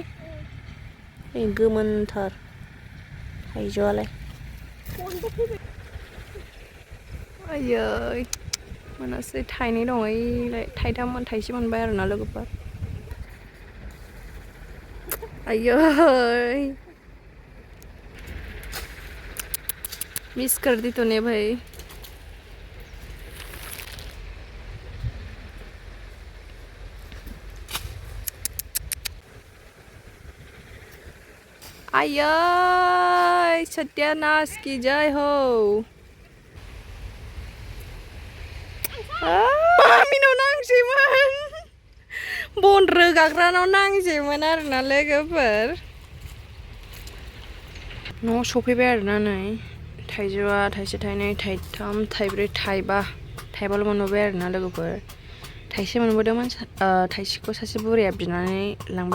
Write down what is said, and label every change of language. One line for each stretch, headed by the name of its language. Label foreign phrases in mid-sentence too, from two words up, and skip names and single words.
Bodo: गोमोनथार थाइजौआलाय आयै मोनासै थाइनै दङ ओइलाय थाइसे मोनबाय आरोना लोगोफोर
Hindi: आयै मिस कर दी तूने भाई
Bodo: आयै
Hindi: सत्यानाश की जय हो
Bodo: मामिनाव नांसैमोन बन रोगाग्रानाव नांसैमोन आरोना लोगोफोर न'आव सफैबाय आरोना नै थाइजौआ थाइसे थाइनै थाइथाम थाइब्रै थाइबाल' मोनबोबाय आरोना लोगोफोर थाइसे मोनबोदोंमोन थाइसेखौ सासे बुरैया बिनानै लांबाय